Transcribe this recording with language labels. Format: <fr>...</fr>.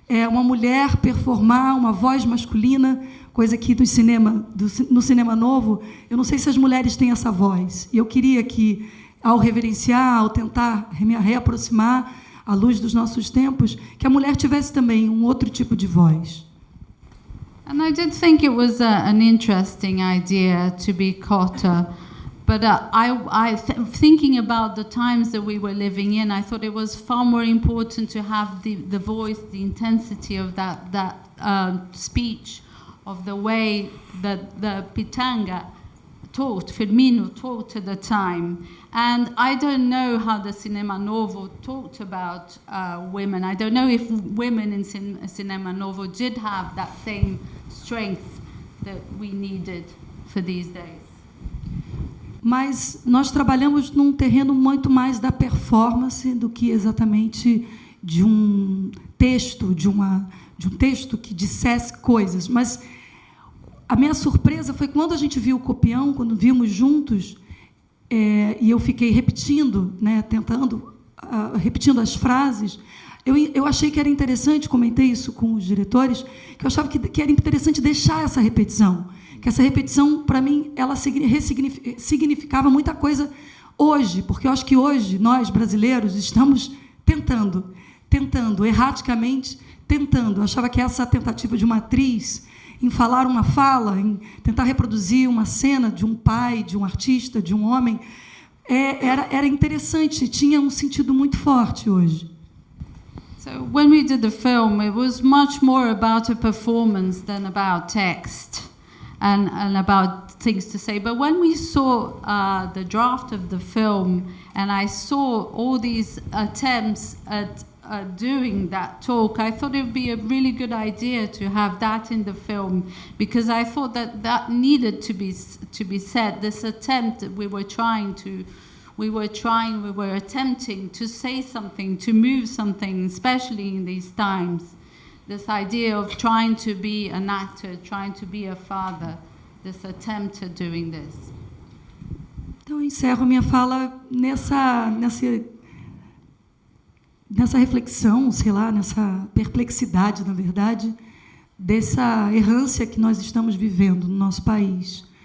<pt>Uma mulher performar uma voz masculina, coisa que no Cinema Novo, eu não sei se as mulheres têm essa voz. E eu queria que, ao reverenciar, ao tentar reaproximar à luz dos nossos tempos, que a mulher tivesse também um outro tipo de voz.</pt> <en>And I did think it was an interesting idea to be Cota, but thinking about the times that we were living in, I thought it was far more important to have the voice, the intensity of that speech, of the way that the Pitanga taught, Firmino taught at the time. And I don't know how the Cinema Novo talked about women. I don't know if women in Cinema Novo did have that same strength that we needed for these days.</en> <pt>Mas nós trabalhamos num terreno muito mais da performance do que exatamente de um texto, de um texto que dissesse coisas. Mas a minha surpresa foi quando a gente viu o copião, quando vimos juntos, e eu fiquei repetindo, né, repetindo as frases. Eu achei que era interessante, comentei isso com os diretores, que eu achava que era interessante deixar essa repetição, que essa repetição, para mim, ela significava muita coisa hoje, porque eu acho que hoje, nós, brasileiros, estamos tentando, erraticamente tentando. Eu achava que essa tentativa de uma atriz em falar uma fala, em tentar reproduzir uma cena de um pai, de um artista, de um homem, era interessante, tinha um sentido muito forte hoje.</pt> <en>So when we did the film, it was much more about a performance than about text and about things to say. But when we saw the draft of the film, and I saw all these attempts at doing that talk, I thought it would be a really good idea to have that in the film, because I thought that needed to be said. This attempt that we were attempting to say something, to move something, especially in these times. This idea of trying to be an actor, trying to be a father, this attempt at doing this.</en> <pt>Então, eu encerro minha fala nessa reflexão, sei lá, nessa perplexidade, na verdade, dessa errância que nós estamos vivendo no nosso país.</pt>